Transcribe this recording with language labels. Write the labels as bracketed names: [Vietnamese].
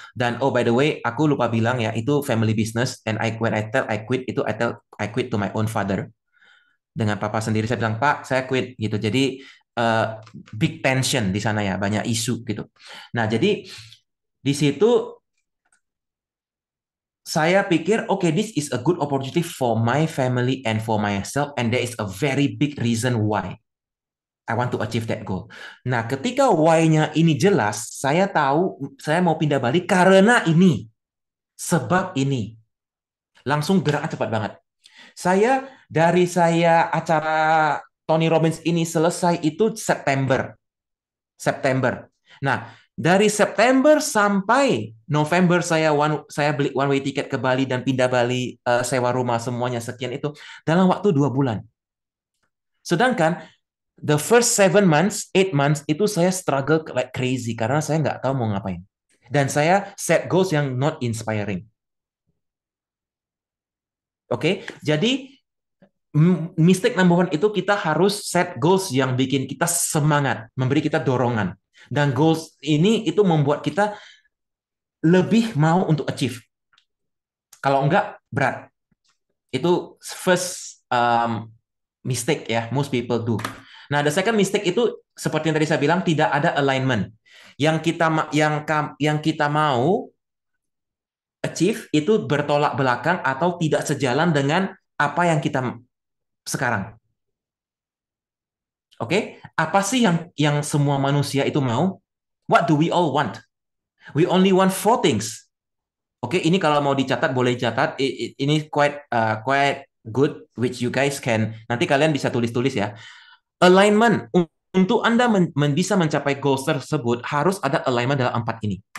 [English] Dan oh by the way, [Indonesian] aku lupa bilang ya, itu [English] family business, and when I tell I quit itu I quit to my own father. [Indonesian] Dengan papa sendiri saya bilang, Pak, saya quit gitu. Jadi [English] big tension [Indonesian] di sana ya, banyak isu gitu. Nah, jadi di situ saya pikir, [English] okay, this is a good opportunity for my family and for myself, and there is a very big reason why I want to achieve that goal. [Indonesian] Nah, ketika why-nya ini jelas, saya tahu saya mau pindah Bali karena ini, sebab ini. Langsung gerak cepat banget. Dari saya acara Tony Robbins ini selesai itu September. Nah, dari September sampai November saya beli one way tiket ke Bali dan pindah Bali, sewa rumah semuanya sekian itu dalam waktu 2 bulan. Sedangkan [English] the first 7 months, 8 months [Indonesian] itu saya [English] struggle like crazy [Indonesian] karena saya nggak tahu mau ngapain. Dan saya set goals yang [English] not inspiring. [Indonesian] Oke, jadi mistake number 1 itu kita harus set goals yang bikin kita semangat, memberi kita dorongan. Dan goals ini itu membuat kita lebih mau untuk achieve. Kalau enggak, berat. Itu [English] first mistake [Indonesian] ya, [English] most people do. [Indonesian] Nah, [English] the second mistake [Indonesian] itu seperti yang tadi saya bilang, tidak ada alignment. Yang kita mau achieve itu bertolak belakang atau tidak sejalan dengan apa yang kita sekarang. Oke, apa sih yang semua manusia itu mau? [English] What do we all want? We only want 4 things. [Indonesian] Oke, ini kalau mau dicatat boleh dicatat. [English] Ini quite good, which you guys can. [Indonesian] Nanti kalian bisa tulis-tulis ya. Alignment. Untuk Anda bisa mencapai goals tersebut harus ada alignment dalam 4 ini.